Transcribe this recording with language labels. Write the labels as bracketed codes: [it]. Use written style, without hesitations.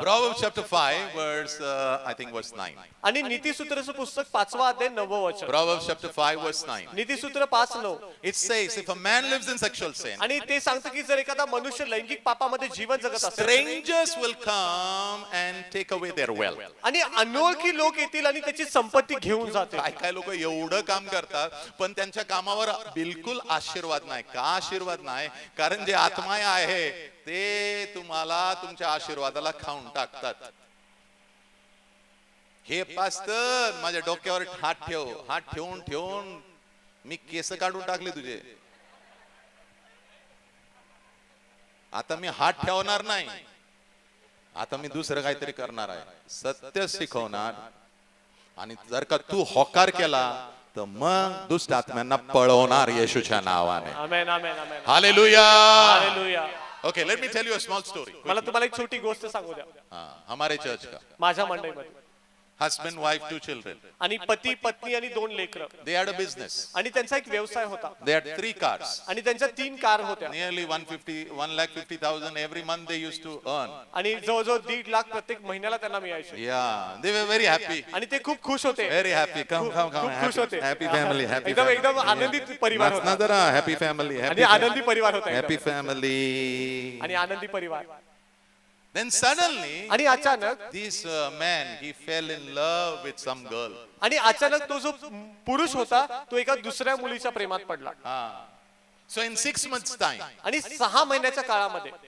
[en] Proverbs chapter 5 verse I think verse 9. [mr] आणि नीतिसूत्रचं पुस्तक 5वा अध्याय 9व वचन. [en] Proverbs chapter 5 verse 9. [mr] नीतिसूत्र 5:9. [en] It says if a man lives in sexual sin, [mr] आणि ते सांगतं की जर एखादा मनुष्य लैंगिक पापामध्ये जीवन जगत असेल [en] strangers will come and take away their wealth. [mr] आणि अनोळखी लोक येतील आणि त्याची संपत्ती घेऊन जातील. काय लोक एवढं काम करतात पण त्यांच्या कामावर बिलकुल आशीर्वाद नाही. का आशीर्वाद नाही? कारण जे आत्मा आहे ते तुम्हाला तुमच्या आशीर्वादाला खाऊन टाकतात. हे पास्टर माझ्या डोक्यावर हात ठेव. हात ठेवून ठेवून मी केस काढून टाकले तुझे. आता मी हात ठेवणार नाही. आता मी दुसरं काहीतरी करणार आहे. सत्य शिकवणार. आणि जर का तू होकार केला तर मग दुष्ट आत्म्यांना पळवणार येशूच्या नावाने. आमेन, आमेन, आमेन. Hallelujah. Hallelujah. [en] Okay, let me tell you a small story. [mr] मला तुम्हाला एक छोटी गोष्ट सांगू द्या. [hi] हमारे चर्च का [mr] माझ्या मंडळीमध्ये [en] husband, wife, 2 children. [mr] आणि पती पत्नी आणि 2 लेकरं. [en] They had a business. [mr] आणि त्यांचा एक व्यवसाय होता. [en] They had 3 cars. [mr] आणि त्यांच्या 3 कार होत्या. [en] Nearly 1,50,000 every month they used to earn. [mr] आणि जवळजवळ 1.5 लाख प्रत्येक महिन्याला त्यांना मिळायचे. [en] Yeah, they were very happy. [mr] आणि ते खूप खुश होते. [en] Very happy. Come. [mr] खूप खुश होते. [en] Happy family. Happy [mr] एकदम [en] family. [mr] एकदम आनंदित परिवार [hi] नाचना [mr] होता. जरा. [en] Happy family. [mr] आणि आनंदी परिवार होता [en] Happy [mr] एकदम. [en] family. [mr] आणि आनंदी परिवार. [en] Then suddenly [mr] आणि अचानक [en] this man he fell in love with some girl. [mr] आणि अचानक तो जो पुरुष होता तो एका दुसऱ्या मुलीच्या प्रेमात पडला. [en] So in 6 months time, [mr] आणि 6 महिन्याच्या काळामध्ये